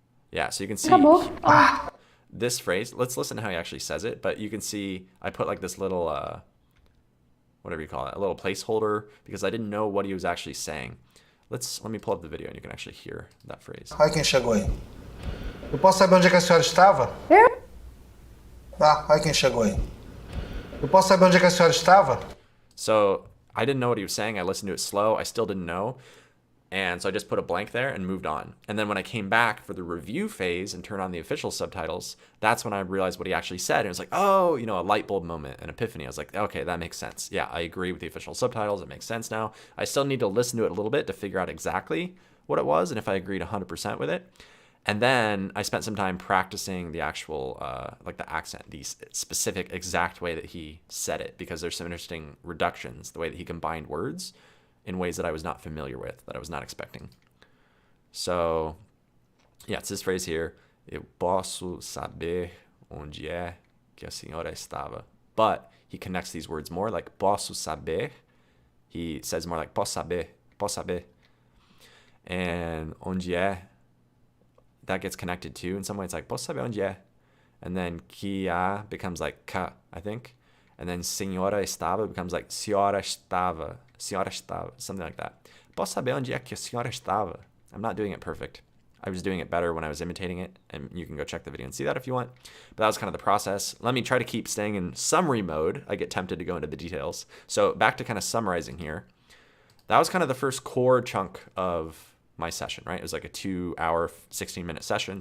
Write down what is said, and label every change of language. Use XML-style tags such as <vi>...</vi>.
<en>Yeah, so you can see this phrase. Let's listen to how he actually says it. But you can see I put like this little, whatever you call it, a little placeholder, because I didn't know what he was actually saying. Let me pull up the video and you can actually hear that phrase.</en> <pt>Olha quem chegou aí. Eu posso saber onde é que a senhora estava? Olha quem chegou aí. Eu posso saber onde é que a senhora estava?</pt> <en>So I didn't know what he was saying. I listened to it slow. I still didn't know. And so I just put a blank there and moved on. And then when I came back for the review phase and turned on the official subtitles, that's when I realized what he actually said. And it was like, oh, a light bulb moment, an epiphany. I was like, okay, that makes sense. Yeah, I agree with the official subtitles. It makes sense now. I still need to listen to it a little bit to figure out exactly what it was and if I agreed 100% with it. And then I spent some time practicing the actual, like the accent, the specific exact way that he said it, because there's some interesting reductions, the way that he combined words in ways that I was not familiar with, that I was not expecting. So Yeah, it's this phrase here.</en> <pt>Eu posso saber onde é que a senhora estava.</pt> <en>But he connects these words more, like</en> <pt>posso saber.</pt> <en>He says more like posso saber. And</en> <pt>onde é,</pt> <en>that gets connected too. In some way, it's like</en> <pt>posso saber onde é.</pt> <en>And then</en> <pt>que a</pt> <en>becomes like ka, I think. And then</en> <pt>senhora estava</pt> <en>becomes like senhora estava, something like that.</en> <pt>Posso saber onde é que a senhora estava?</pt> <en>I'm not doing it perfect. I was doing it better when I was imitating it, and you can go check the video and see that if you want. But that was kind of the process. Let me try to keep staying in summary mode. I get tempted to go into the details. So back to kind of summarizing here. That was kind of the first core chunk of my session, right? It was like a 2-hour, 16-minute session.</en>